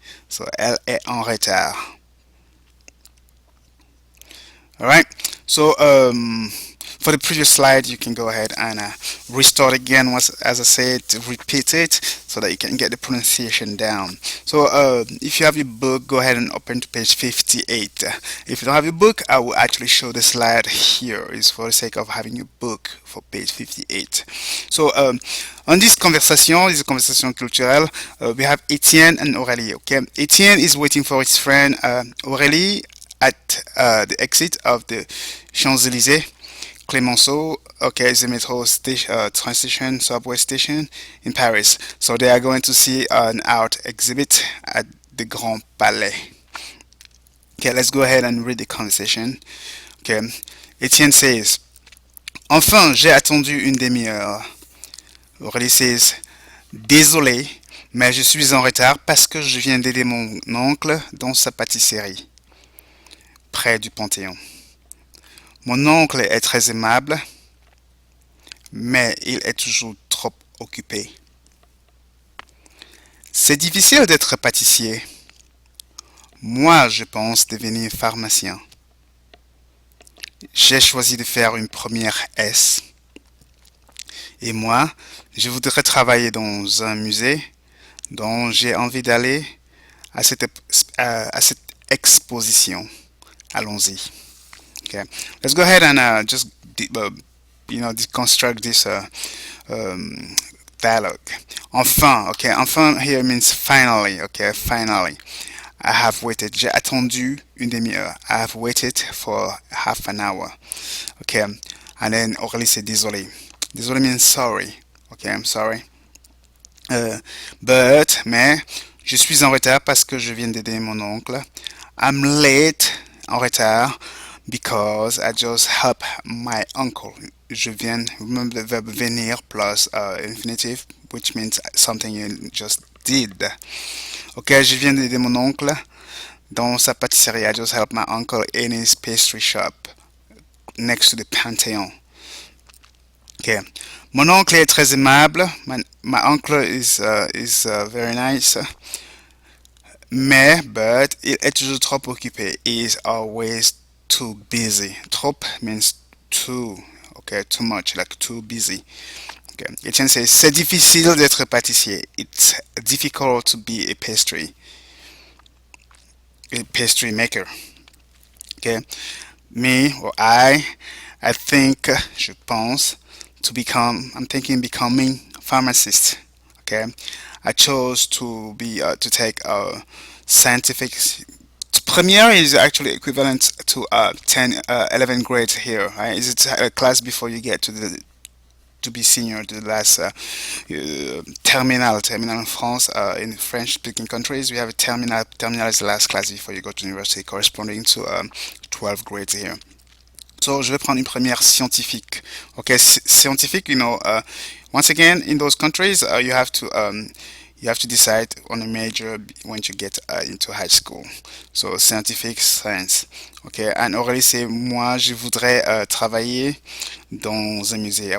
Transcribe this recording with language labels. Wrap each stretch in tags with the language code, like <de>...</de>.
<fr>So, elle est en retard. Alright. So,</fr> <en>For the previous slide, you can go ahead and restart again once, as I said, repeat it so that you can get the pronunciation down. So if you have your book, go ahead and open to page 58. If you don't have your book, I will actually show the slide here. It's for the sake of having your book for page 58. So on this conversation culturelle, we have Etienne and Aurélie. Okay, Etienne is waiting for his friend Aurélie at the exit of the Champs-Élysées. Clemenceau, okay, is a metro station, train station, subway station in Paris. So they are going to see an art exhibit at the Grand Palais. Okay, let's go ahead and read the conversation. Okay, Etienne says,</en> <fr>Enfin, j'ai attendu une demi-heure. Aurélie says, Désolé, mais je suis en retard parce que je viens d'aider mon oncle dans sa pâtisserie, près du Panthéon. Mon oncle est très aimable, mais il est toujours trop occupé. C'est difficile d'être pâtissier. Moi, je pense devenir pharmacien. J'ai choisi de faire une première S. Et moi, je voudrais travailler dans un musée dont j'ai envie d'aller à cette exposition. Allons-y.</fr> <en>Okay, let's go ahead and just deconstruct this dialogue. Enfin, okay, enfin here means finally. Okay, finally. I have waited.</en> <fr>J'ai attendu une demi-heure.</fr> <en>I have waited for half an hour. Okay, and then Aurélie</en> <fr>c'est désolé.</fr> <en>Désolé means sorry. Okay, I'm sorry.</en> <fr>Mais, je suis en retard parce que je viens d'aider mon oncle.</fr> <en>I'm late, en retard, because I just helped my uncle. Je viens, remember the verb venir plus infinitive, which means something you just did.</en> <fr>Ok, je viens d'aider mon oncle dans sa pâtisserie.</fr> <en>I just helped my uncle in his pastry shop next to the Pantheon. Ok, mon oncle est très aimable. My uncle is very nice.</en> <fr>But il est toujours trop occupé.</fr> <en>He is always too busy. Trop means too. Okay, too much, like too busy. Okay.</en> <fr>Etienne says, c'est difficile d'être pâtissier.</fr> <en>It's difficult to be a pastry maker. Okay. Me or I think,</en> <fr>je pense,</fr> <en>I'm thinking becoming pharmacist. Okay. I chose to take a scientific. Premiere is actually equivalent to 10, 11 grades here. Right? It's a class before you get to be senior, the last terminal in France. In French-speaking countries, we have a terminal. Terminal is the last class before you go to university, corresponding to 12 grades here.</en> <fr>So, je vais prendre une première scientifique.</fr> <en>Okay, scientifique, once again, in those countries, you have to decide on a major when you get into high school. So, scientifique, science. Okay, and</en> <fr>Aurélie c'est moi, je voudrais travailler dans un musée.</fr>